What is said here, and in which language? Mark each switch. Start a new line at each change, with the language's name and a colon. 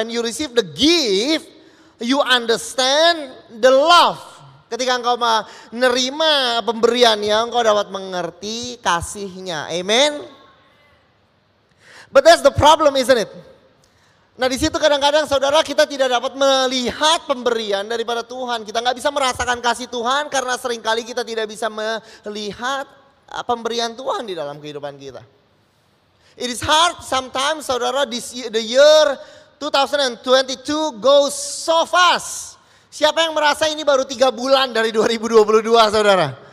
English: When you receive the gift, you understand the love.
Indonesian: Ketika engkau menerima pemberiannya, engkau dapat mengerti kasihnya. Amen.
English: But that's the problem, isn't it?
Indonesian: Nah, di situ kadang-kadang saudara kita tidak dapat melihat pemberian daripada Tuhan. Kita nggak bisa merasakan kasih Tuhan karena seringkali kita tidak bisa melihat pemberian Tuhan di dalam kehidupan kita.
English: It is hard sometimes, saudara. The year 2022 goes so fast.
Indonesian: Siapa yang merasa ini baru 3 bulan dari 2022, saudara?